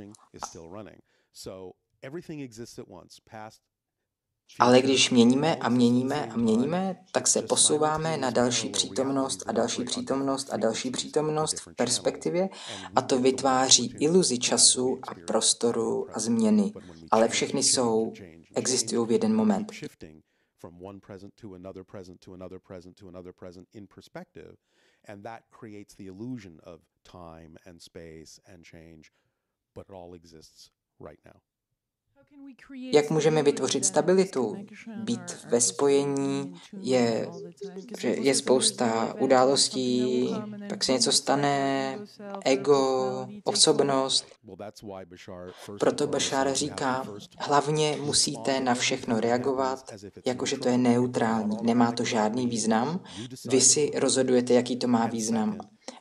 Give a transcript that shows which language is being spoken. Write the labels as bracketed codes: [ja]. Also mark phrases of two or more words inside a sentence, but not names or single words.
[cs] Ale když měníme a měníme a měníme, tak se posouváme na další přítomnost a další přítomnost a další přítomnost v perspektivě a to vytváří iluzi času a prostoru a změny. Ale všechny existují v jeden moment. [en] And that creates the illusion of time and space and change, but it all exists right now. [cs] Jak můžeme vytvořit stabilitu? Být ve spojení, je spousta událostí, pak se něco stane, ego, osobnost. Proto Bešár říká, hlavně musíte na všechno reagovat, jakože to je neutrální, nemá to žádný význam, vy si rozhodujete, jaký to má význam.